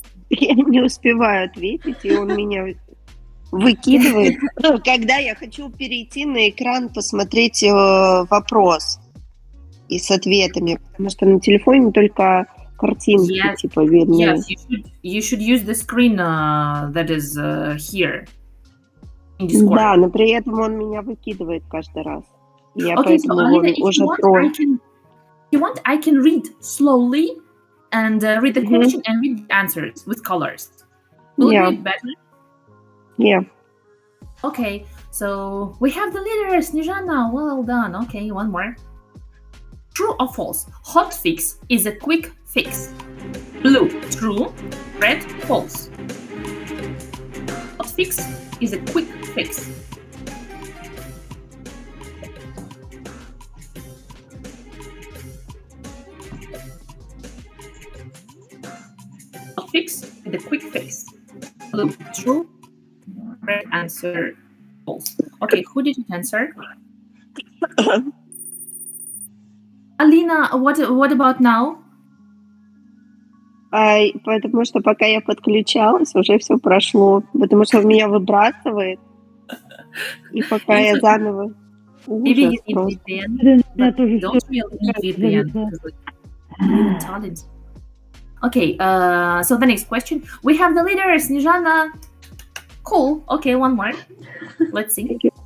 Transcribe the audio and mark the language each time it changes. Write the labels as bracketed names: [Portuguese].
[Russian] Я не успеваю ответить, и он меня выкидывает, когда я хочу перейти на экран, посмотреть вопрос и с ответами, потому что на телефоне только картинки типа видны. [English] Yes, you should use the screen that is here. [Russian] Да, но при этом он меня выкидывает каждый раз. Я поэтому уже трою. [English] If you want, I can read slowly and read the question and read the answers with colors. Will it be better? Yeah. Okay, so we have the leader, Snezhana. Well done. Okay, one more. True or false? Hot fix is a quick fix. Blue, true. Red, false. Hot fix is a quick fix. Hot fix is a quick fix. Blue, true. Red, answer, false. Okay, who did you answer? Alina, what about now? [Russian] Потому что пока я подключалась, уже все прошло. Потому что меня выбрасывает. И пока я заново... [English] Maybe you need VPN, but don't really need VPN. Talent. Okay, so the next question. We have the leader, Snezhana. Cool. Okay, one more. Let's see.